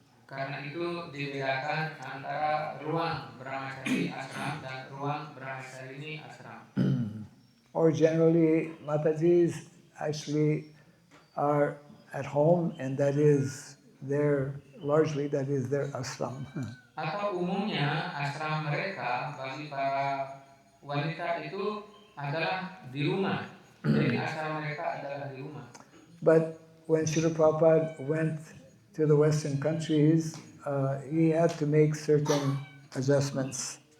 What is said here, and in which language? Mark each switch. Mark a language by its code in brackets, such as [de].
[id] Karena itu dibedakan antara ruang Brahmachari ashram dan ruang Brahmacharini ashram. [en] Or generally, Matajis actually are at home, and that is their ashram. [id] Atau umumnya ashram mereka bagi para wanita itu adalah di rumah. Jadi ashram mereka adalah di rumah. [en] But when Srila Prabhupada went to the Western countries, he had to make certain adjustments.